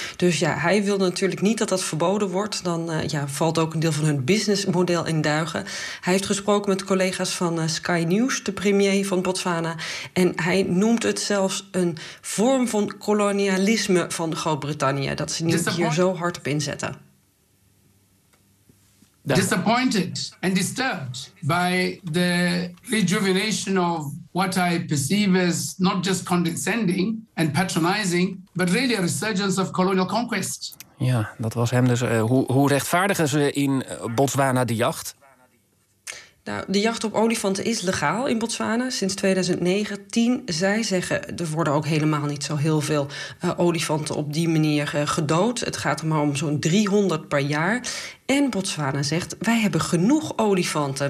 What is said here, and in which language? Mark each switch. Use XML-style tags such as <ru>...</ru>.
<nl>Dus ja, hij wil natuurlijk niet dat dat verboden wordt. Dan valt ook een deel van hun businessmodel in duigen. Hij heeft gesproken met collega's van Sky News, de premier van Botswana. En hij noemt het zelfs een vorm van kolonialisme van Groot-Brittannië. Dat ze nu hier zo hard op inzetten.</nl> <en>Disappointed and disturbed by the rejuvenation of what I perceive as not just condescending and patronizing, but really a resurgence of colonial conquest.</en> <nl>Ja, dat was hem dus. Hoe rechtvaardigen ze in Botswana de jacht? Nou, de jacht op olifanten is legaal in Botswana sinds 2019. Zij zeggen, er worden ook helemaal niet zo heel veel olifanten op die manier gedood. Het gaat er maar om zo'n 300 per jaar. En Botswana zegt, wij hebben genoeg olifanten.</nl>